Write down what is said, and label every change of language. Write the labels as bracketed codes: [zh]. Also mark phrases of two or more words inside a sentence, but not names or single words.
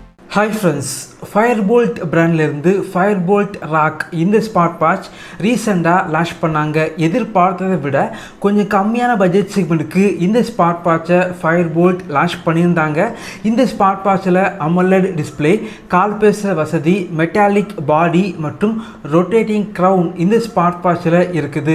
[en] Hi friends, [ta] Fire-Boltt brandலேருந்து Fire-Boltt Rock இந்த [en] smart watch [ta] ரீசெண்டாக லான்ச் பண்ணாங்க. எதிர்பார்த்ததை விட கொஞ்சம் கம்மியான [en] budget segment [ta] இந்த [en] smart watch [ta] Fire-Boltt லான்ச் பண்ணியிருந்தாங்க. இந்த [en] smart watch AMOLED display, [ta] கால் பேசுகிற வசதி, [en] metallic body [ta] மற்றும் [en] rotating crown [ta] இந்த [en] smart watch [ta] இருக்குது.